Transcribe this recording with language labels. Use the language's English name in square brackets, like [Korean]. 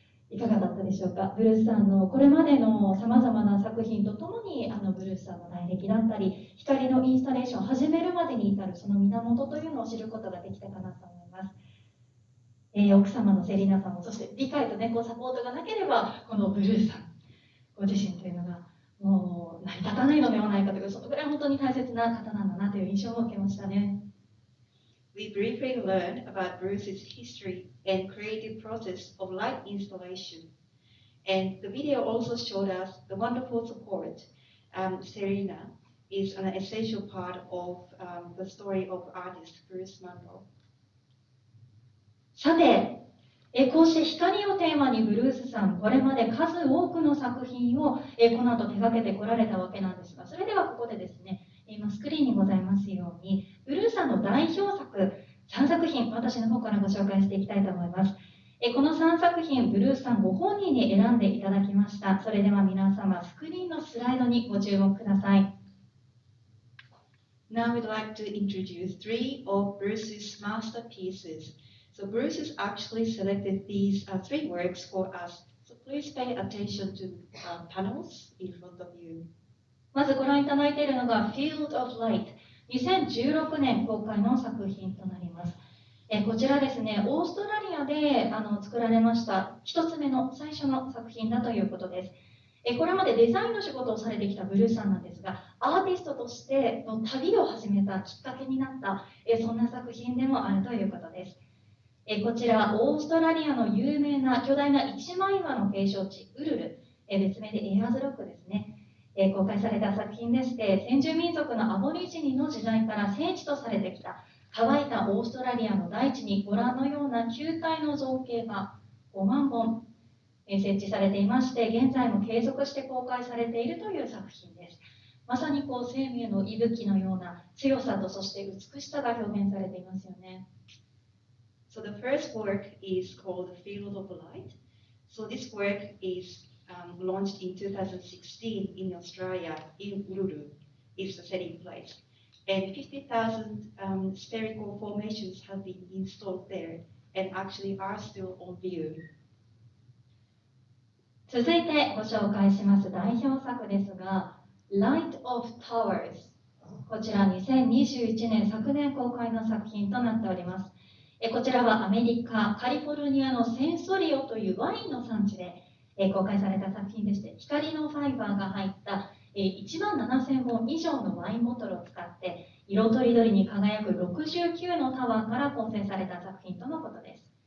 [Japanese] いかがだったでしょうか。ブルースさんのこれまでのさまざまな作品とともにブルースさんの来歴だったり光のインスタレーションを始めるまでに至るその源というのを知ることができたかなと思います。奥様のセリナさんもそして理解と、ね、サポートがなければこのブルースさんご自身というのがもう成り立たないのではないかというそのぐらい本当に大切な方なんだなという印象を受けましたね。 [English] We briefly learned about Bruce's history and creative process of light installation. And the video also showed us the wonderful support. Serena is an essential part of the story of artist Bruce Munroe. [Japanese] さて、こうして光をテーマにブルースさん、これまで数多くの作品をこの後手掛けてこられたわけなんですが、それではここでですね、今スクリーンにございますように、ブルースさんの代表作3作品、私の方からご紹介していきたいと思います。この3作品、ブルースさんご本人に選んでいただきました。それでは皆様、スクリーンのスライドにご注目ください。 [English] Now we'd like to introduce 3 of Bruce's masterpieces. So Bruce has actually selected these 3 works for us. So please pay attention to panels in front of you. [Japanese] まずご覧いただいているのが Field of Light。2016年公開の作品となります。こちらですね、オーストラリアで作られました一つ目の最初の作品だということです。これまでデザインの仕事をされてきたブルースさんなんですが、アーティストとしての旅を始めたきっかけになった、そんな作品でもあるということです。こちら、オーストラリアの有名な巨大な一枚岩の景勝地、ウルル、別名でエアーズロックですね。公開された作品でして、先住民族のアボリジニの時代から聖地とされてきた乾いたオーストラリアの大地にご覧のような球体の造形が5万本設置されていまして、現在も継続して公開されているという作品です。まさに生命の息吹のような強さとそして美しさが表現されていますよね。 [English] So the first work is called Field of Light. So this work is launched in 2016 in Australia, in Uluru, is the setting place. And 50,000 spherical formations have been installed there and actually are still on view. [Japanese] 続いてご紹介します代表作ですが、Light of Towers。こちら2021年昨年公開の作品となっております。こちらはアメリカ・カリフォルニアのセンソリオというワインの産地で公開された作品でして、光のファイバーが入った1万7000本以上のワインボトルを使って色とりどりに輝く69のタワーから構成された作品とのことです。